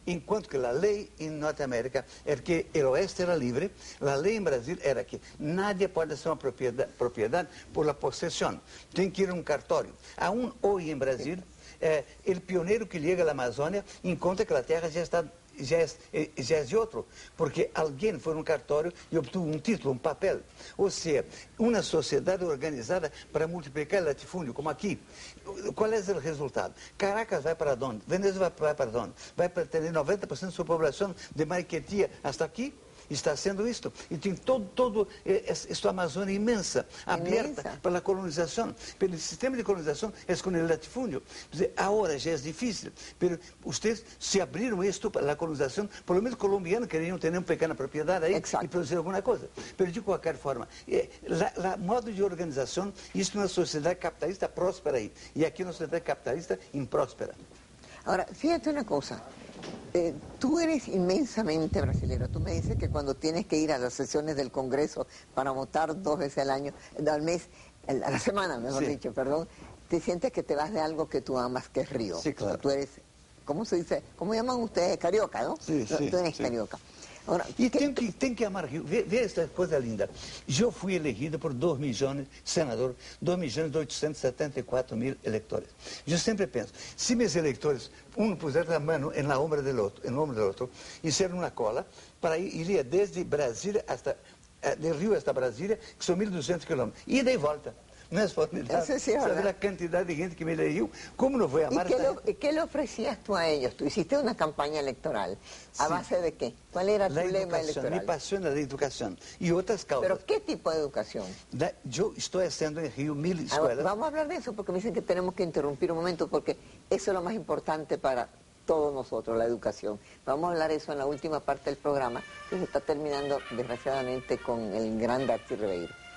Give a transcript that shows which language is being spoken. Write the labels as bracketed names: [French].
[Portuguese] enquanto que [Spanish] la ley en Norteamérica era que el oeste era libre, la ley en Brasil era que nadie puede ser una propiedad por la posesión. [Portuguese] Tem que ir a un cartório. [Spanish] Aún hoy en Brasil, el pionero que llega a la Amazônia [Portuguese] encontra que la tierra já é de outro, porque alguém foi no cartório e obteve um título, um papel. Ou seja, uma sociedade organizada para multiplicar o latifúndio, como aqui. Qual é o resultado? Caracas vai para onde? Venezuela vai para onde? Vai para ter 90% de sua população de Maiquetia hasta aqui? Está sendo isto. E tem todo esta Amazônia imensa, aberta para a colonização. Pelo sistema de colonização é com o latifúndio. Agora já é difícil, mas vocês se abriram isto para a colonização, pelo menos colombianos queriam ter uma pequena propriedade aí e produzir alguma coisa. Mas de qualquer forma, o modo de organização, isso é uma sociedade capitalista próspera aí. E aqui é uma sociedade capitalista impróspera. [Spanish] Ahora, fíjate una cosa. Tú eres inmensamente brasilero. Tú me dices que cuando tienes que ir a las sesiones del Congreso para votar 2 veces al mes, a la semana, mejor dicho, perdón, te sientes que te vas de algo que tú amas, que es Río. Sí, claro. Tú eres, ¿cómo se dice? ¿Cómo llaman ustedes? Carioca, ¿no? Sí, sí. Tú eres carioca. Ahora, [Portuguese] E tem que amar Rio. Vê esta coisa linda. Eu fui elegido por 2 milhões, senador, 2.874.000 eleitores. Eu sempre penso, se meus eleitores, um puser a mão na ombro do outro, hicieram uma cola, iria desde Brasília hasta, de Rio hasta Brasília, que são 1.200 quilômetros, ida e volta. Não é formidável. Sabe a quantidade de gente que me elegeu? Como não vou amar? [Spanish] ¿Y qué le ofrecías tú a ellos? Tú hiciste una campaña electoral. ¿A base de qué? ¿Cuál era tu lema electoral? [Portuguese] Me apasiona a educação e outras causas. [Spanish] ¿Pero qué tipo de educación? [Portuguese] Eu estou haciendo em Rio 1.000 escolas. [Spanish] Vamos a hablar de eso porque me dicen que tenemos que interrumpir un momento porque eso es lo más importante para todos nosotros, la educación. Vamos a hablar de eso en la última parte del programa que se está terminando desgraciadamente con el gran Darcy Ribeiro.